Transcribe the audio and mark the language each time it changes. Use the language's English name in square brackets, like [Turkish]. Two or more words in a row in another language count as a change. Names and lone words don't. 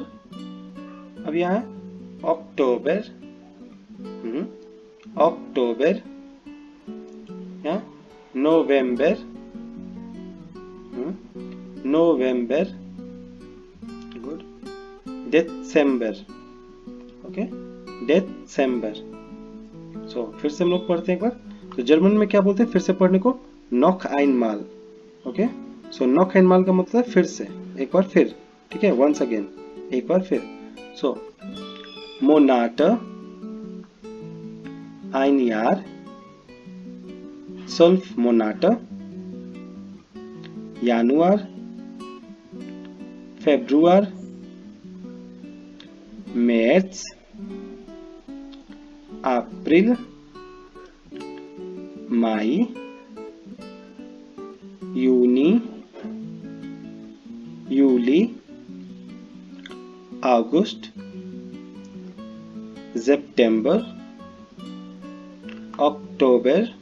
[Hindi] अब यहाँ है अक्टूबर, अक्टूबर, या नवंबर, नवंबर, गुड, दिसंबर, ओके, दिसंबर। सो फिर से हम लोग पढ़ते हैं एक बार। तो जर्मन में क्या बोलते हैं फिर से पढ़ने को? [German] noch ein Mal, ओके। [Hindi] सो [German] noch ein Mal [Hindi] का मतलब फिर से, एक बार फिर, ठीक है, [English] once again, [Hindi] एक बार फिर। [German] सो मोनाट, ein Jahr, 12 Monate, Januar, Februar, März, April, Mai, Juni, Juli, August, September, [English] October,